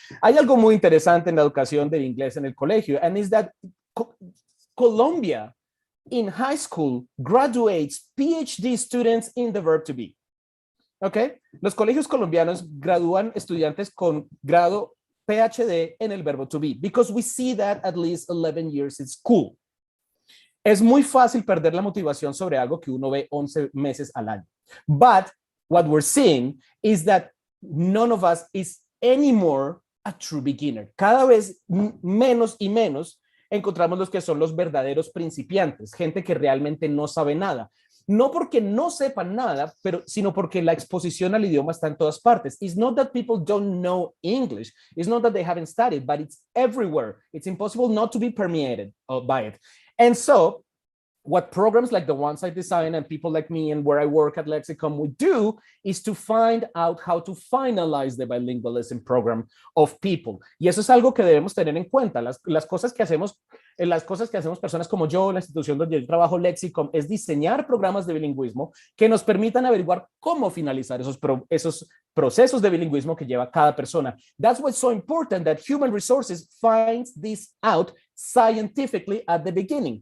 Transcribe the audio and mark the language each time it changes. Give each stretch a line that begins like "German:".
Spanish: Hay algo muy interesante en la educación del inglés en el colegio,
English: and is that Colombia in high school graduates PhD students in the verb to be.
Spanish: ¿Ok? Los colegios colombianos gradúan estudiantes con grado PhD en el verbo to be,
English: because we see that at least 11 years in school.
Spanish: Es muy fácil perder la motivación sobre algo que uno ve 11 meses al año.
English: But what we're seeing is that none of us is anymore a true beginner.
Spanish: Cada vez menos y menos encontramos los que son los verdaderos principiantes, gente que realmente no sabe nada. No porque no sepan nada, sino porque la exposición al idioma está en todas partes.
English: It's not that people don't know English. It's not that they haven't studied, but it's everywhere. It's impossible not to be permeated by it. And so what programs like the ones I design and people like me and where I work at Lexicon would do is to find out how to finalize the bilingualism program of people.
Spanish: Y eso es algo que debemos tener en cuenta. Las cosas que hacemos personas como yo, la institución donde yo trabajo, Lexicon, es diseñar programas de bilingüismo que nos permitan averiguar cómo finalizar esos procesos de bilingüismo que lleva cada persona.
English: That's what's so important, that human resources finds this out scientifically at the beginning.